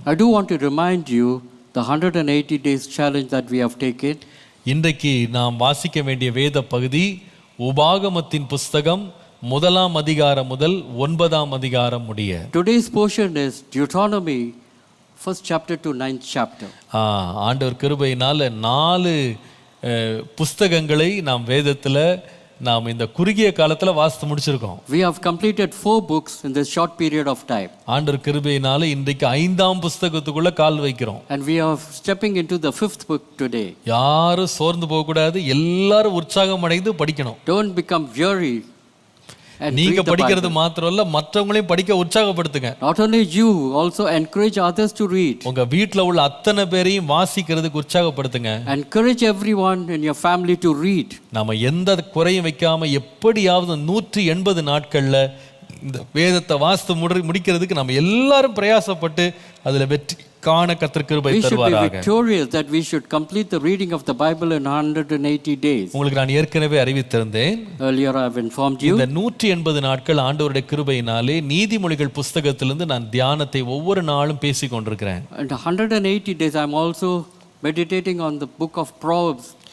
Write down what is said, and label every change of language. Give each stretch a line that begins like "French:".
English: I do want to remind you the 180 days challenge that we have taken.
Tamil: இன்றைக்கு நாம் வாசிக்க வேண்டிய வேத பகுதி உபாகமத்தின் புஸ்தகம் 1ஆம் அதிகாரம் முதல் 9ஆம் அதிகாரம் முடிய.
English: Today's portion is Deuteronomy 1st chapter to 9th chapter.
Tamil: ஆண்டவர் கிருபையினால 4 புஸ்தகங்களை நாம் வேதத்துல நாம் இந்த குறுகிய காலத்துல வாசித்து முடிச்சிருக்கோம்.
English: We have completed 4 books in this short period of time.
Tamil: ஆண்டவர் கிருபையினால இன்றைக்கு 5ஆம் புஸ்தகத்துக்குள்ள கால் வைக்கிறோம்.
English: And we are stepping into the 5th book today.
Tamil: யாரும் சோர்ந்து போக கூடாது, எல்லாரும் உற்சாகம் அடைந்து படிக்கணும்.
English: Don't become weary.
Tamil: நீங்க படிக்கிறது மாத்திரம் இல்ல, மற்றவங்களையும் படிக்க உற்சாகப்படுத்துங்க.
English: Not only you, also encourage others to read.
Tamil: உங்க வீட்ல உள்ள அத்தனை பேரையும் வாசிக்கிறதுக்கு உற்சாகப்படுத்துங்க.
English: Encourage everyone in your family to read.
Tamil: நாம எந்த குறையும் வைக்காம எப்படியாவது 180 நாட்கள்ல இந்த வேதத்தை வாசித்து முடிக்கிறதுக்கு நம்ம எல்லாரும் பிரயாசப்பட்டு அதுல வெற்றி காண கர்த்தர் கிருபை தருவாராக.
English: We should be victorious, that we should complete the reading of the Bible in 180 days.
Tamil: உங்களுக்கு நான் ஏற்கனவே அறிவித்திருந்தேன்.
English: Earlier I have informed you.
Tamil: இந்த 180 நாட்கள் ஆண்டவருடைய கிருபையினாலே நீதிமொழிகள் புஸ்தகத்திலிருந்து நான் தியானத்தை ஒவ்வொரு நாளும் பேசிக் கொண்டிருக்கிறேன்.
English: And 180 days I am also meditating on the book of Proverbs.